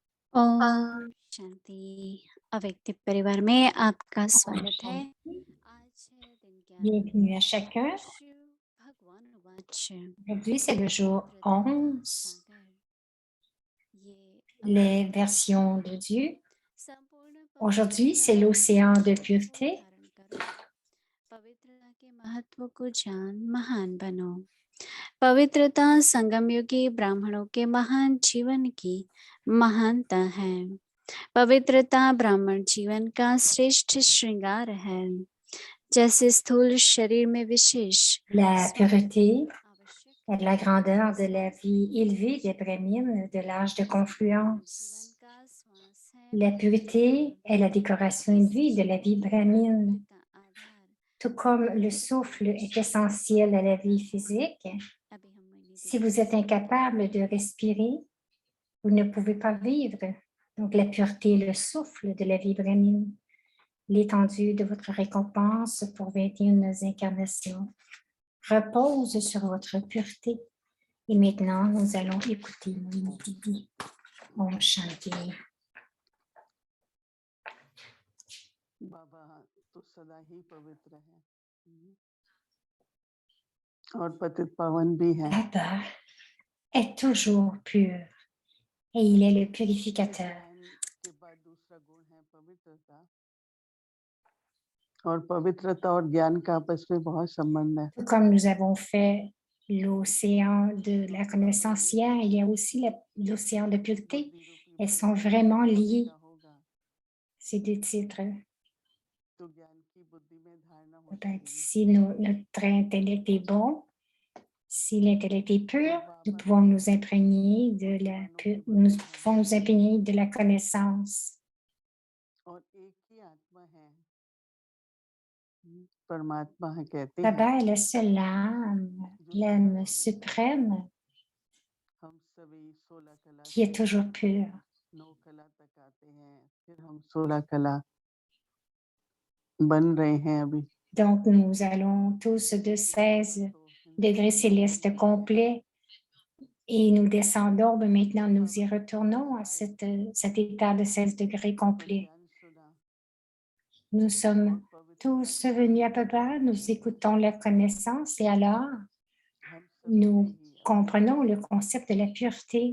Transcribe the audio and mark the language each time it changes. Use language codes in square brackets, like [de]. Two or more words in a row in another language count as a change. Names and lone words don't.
[hi] ओम शांति। अव्यक्ति परिवार में आपका स्वागत है। आज है दिन [fr] Bienvenue à [hi] ज्ञान [fr] chacun. [hi] शिव भगवान वाच [fr] Aujourd'hui, c'est le jour [hi] पवित्रता 11, सागर ये [fr] les [hi] अव्यक्त [fr] versions de Dieu. [hi] संपूर्ण [fr] Aujourd'hui, c'est [hi] पवित्रता [fr] l'océan de [hi] को [fr] pureté. [hi] धारण करो। पवित्रता के महत्व को जान महान बनो। पवित्रता संगम युगी ब्राह्मणों के महान जीवन की महानता है। पवित्रता ब्राह्मण जीवन का श्रेष्ठ श्रृंगार है। जैसे स्थूल शरीर में विशेष [fr] La pureté [hi] आवश्यक [fr] est la grandeur de la vie élevée des Brahmines de l'âge de confluence. [hi] जीवन का श्वास है [fr] La pureté est la décoration élevée de la vie brahmine. [hi] पवित्रता आधार [fr] Tout comme le souffle est essentiel à la vie physique, [hi] अभी हम मनी [fr] si vous êtes incapable de respirer, vous ne pouvez pas vivre. Donc la pureté est le souffle de la vie brahmine. L'étendue de votre récompense pour 21 incarnations repose sur votre pureté. Et maintenant, nous allons écouter Moini Didi. [hi] ओम शांति. बाबा तो सदा ही पवित्र है और पतित पावन भी है। [fr] Baba est toujours pur et il est le purificateur. [hi] के बाद दूसरा गुण है पवित्रता और पवित्रता और ज्ञान का आपस में बहुत संबंध है। [fr] Tout comme nous avons fait l'océan de la connaissance hier, il y a aussi l'océan de pureté. Elles sont vraiment liées, ces deux titres. [hi] तो ज्ञान की बुद्धि में धारणा हो [fr] Peut-être si notre intellect est bon, si l'intellect est pur, nous pouvons nous imprégner de la connaissance. [hi] और एक ही आत्मा है परमात्मा है कहते Baba हैं [fr] est la seule âme, l'âme suprême [hi] हम सभी 16 कला [fr] qui est toujours pure. [hi] 9 कला तक आते हैं फिर हम 16 कला बन रहे हैं अभी। [fr] Donc, nous allons tous de 16 degrés célestes complets et nous descendons, mais maintenant nous y retournons à cet état de 16 degrés complets. Nous sommes tous venus à Baba, nous écoutons la connaissance et alors nous comprenons le concept de la pureté.